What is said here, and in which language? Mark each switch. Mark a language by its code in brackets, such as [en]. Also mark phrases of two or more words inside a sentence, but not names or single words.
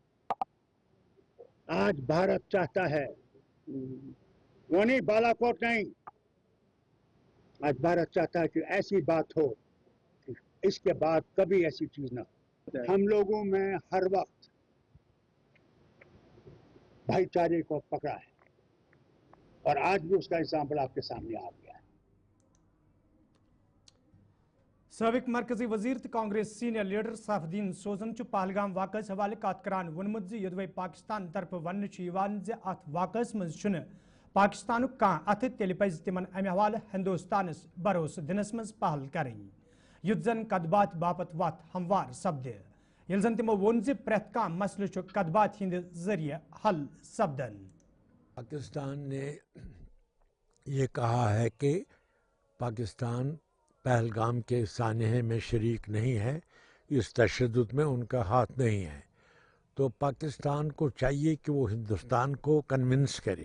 [hi] आज भारत चाहता है, वो नहीं, बालाकोट नहीं, आज भारत चाहता है कि ऐसी बात हो कि इसके बाद कभी ऐसी चीज ना हो। हम लोगों में हर वक्त भाईचारे को पकड़ा है और आज भी उसका एग्जाम्पल आपके सामने आ गया है। [ks] साबिक मरकजी वजीर तो कांग्रेस सीनियर लीडर सैफुद्दीन सोजन पहलगाम वाक़ हवाले कत करान वोनमुत ज यदवै पाकिस्तान तरफ वन अत वाक़ मज पाकिस्तान कह अथ तेल पज तिमन अमे हवाले हिंदुस्तानस भरोस दिनस मज पहल करें युत जन कदबात बापत वत हमवार सपदे ये जन तिमो वोन ज प्रेथ कह मसल कदबात हिंद जरिए हल सपदन। [hi] पाकिस्तान ने ये कहा है कि पाकिस्तान पहलगाम के सानहे में शरीक नहीं है, इस तशद्दुद में उनका हाथ नहीं है। तो पाकिस्तान को चाहिए कि वो हिंदुस्तान को कन्विंस करे।